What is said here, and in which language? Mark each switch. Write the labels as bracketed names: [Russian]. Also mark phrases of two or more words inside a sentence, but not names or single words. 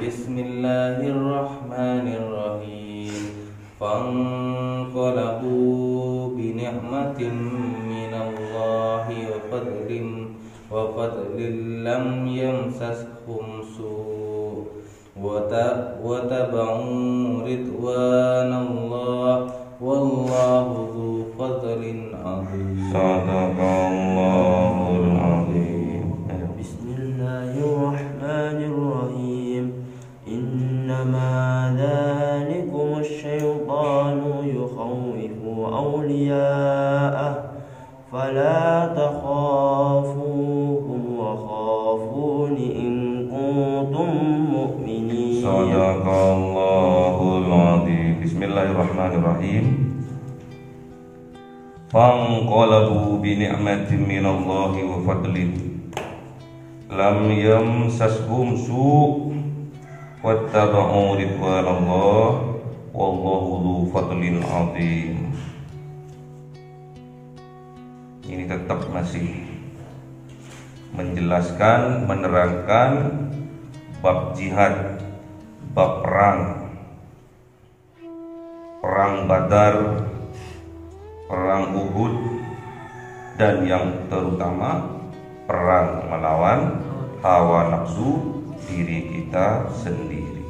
[Arabic] بسم الله الرحمن الرحيم فانقلبوا بنعمة من الله وفضل لم يمسسهم سوء واتبعوا رضوان الله والله ذو فضل عظيم. صدق الله العظيم. بسم الله الرحمن الرحيم. إنما ذلكم الشيطان يخوف أولياءه فلا تخافوهم وخافون إن كنتم مؤمنين. صدق الله العظيم. بسم الله الرحمن الرحيم. فانقلبوا بنعمة من الله وفضل لم يمسسهم سوء واتبعوا رضوان الله والله ذو فضل عظيم. [Indonesian] Ini tetap masih menjelaskan, menerangkan bab jihad, bab perang Badar, perang Uhud, dan yang terutama perang melawan hawa nafsu diri kita sendiri.